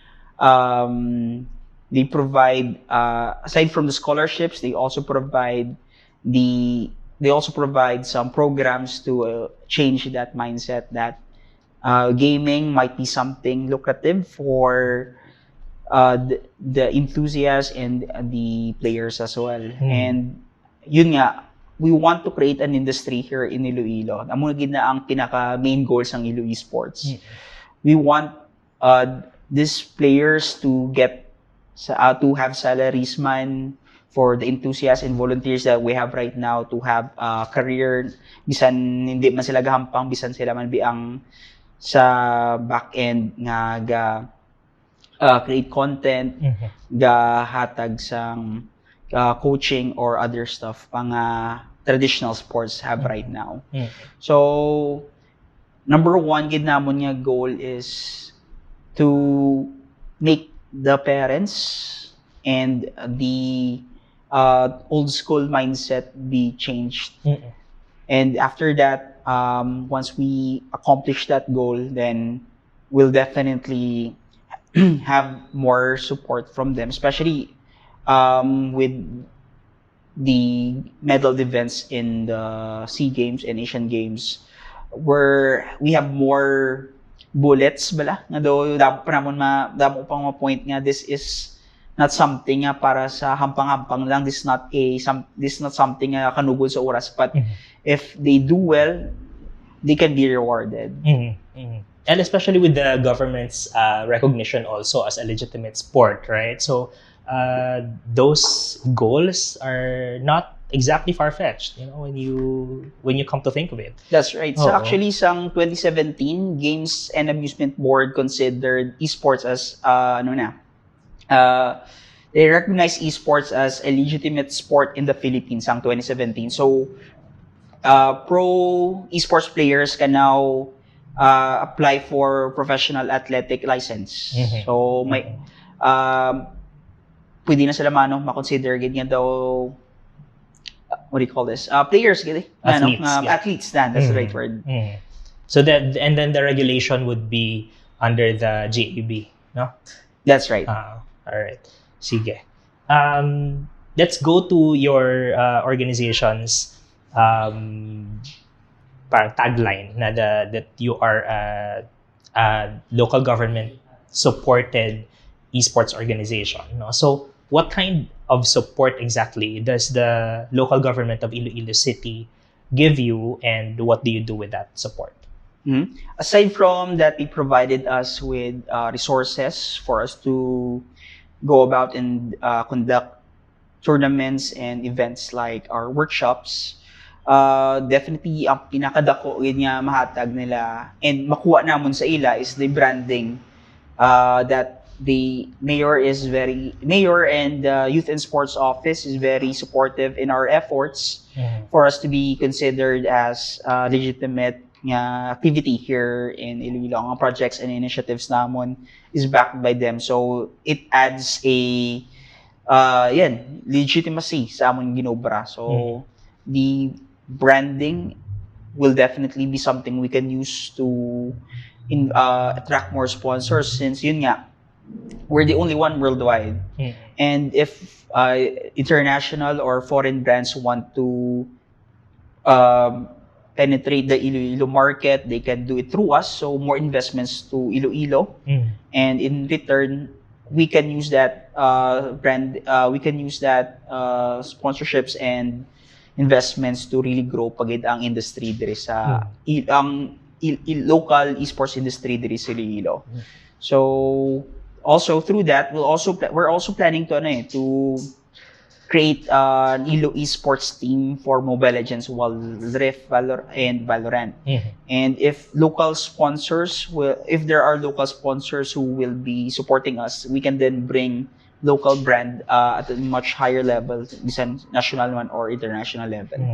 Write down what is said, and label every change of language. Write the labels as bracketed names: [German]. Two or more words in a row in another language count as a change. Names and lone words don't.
[English] they provide aside from the scholarships, they also provide some programs to change that mindset that gaming might be something lucrative for the enthusiasts and the players as well. [Filipino] And yun nga, [English] we want to create an industry here in Iloilo. [Hiligaynon] Amo na gid na ang pinaka [English] main goals ng ILO Esports. We want these players to have salaries man, for the enthusiasts and volunteers that we have right now to have a career, [Hiligaynon] bisan hindi man sila gahampang, bisan sila man biang sa [English] back end [Hiligaynon] nga [English] create content, [Hiligaynon] hatag sang [English] coaching or other stuff [Hiligaynon] pang [English] traditional sports have right now. So number one [Hiligaynon] gid namon nga [English] goal is to make the parents and the old school mindset be changed. And after that, once we accomplish that goal, then we'll definitely have more support from them, especially with the medal events in the SEA Games and Asian Games, where we have more bullets [Hiligaynon] bala nga do damo pang ma-point nga [English] this is not something [Hiligaynon] para sa hampang-hampang lang. [English] This is not something [Hiligaynon] kanugod sa oras, [English] but if they do well, they can be rewarded. And especially with the government's recognition also as a legitimate sport, right? So those goals are not exactly far-fetched, when you come to think of it. That's right. So actually, sang 2017, Games and Amusement Board considered esports as they recognize esports as a legitimate sport in the Philippines sang 2017. So pro esports players can now apply for professional athletic license. [Filipino] So may pwede na sila makonsider ganyan daw, [English] what do you call this? Players, gani? Athletes, that's the right word. So that, and then the regulation would be under the GAB, no? That's right. All right. Sige. Let's go to your organization's parang tagline na that you are a local government supported esports organization, no? So what kind of support exactly does the local government of Iloilo City give you, and what do you do with that support? Aside from that, they provided us with resources for us to go about and conduct tournaments and events like our workshops. Definitely, [Hiligaynon] ang pinakadako yun nga mahatag nila and makuha namon sa ila [English] is the branding that the mayor and youth and sports office is very supportive in our efforts for us to be considered as legitimate activity here in Iloilo. Ang projects and initiatives namon is backed by them, so it adds a legitimacy [Hiligaynon] sa amon ginobra. [English] So the branding will definitely be something we can use to attract more sponsors, since [Filipino] yun nga, [English] we're the only one worldwide. And if international or foreign brands want to penetrate the Iloilo market, they can do it through us. So more investments to Iloilo, and in return, we can use that we can use that sponsorships and investments to really grow [Hiligaynon] pagid ang [English] industry [Hiligaynon] diri sa ang [English] local esports industry [Hiligaynon] diri sa Iloilo. [English] So also through that, we're also planning to create an ILO Esports team for Mobile Legends, Wild Rift, and Valorant. And if there are local sponsors who will be supporting us, we can then bring local brand at a much higher level, national one or international level.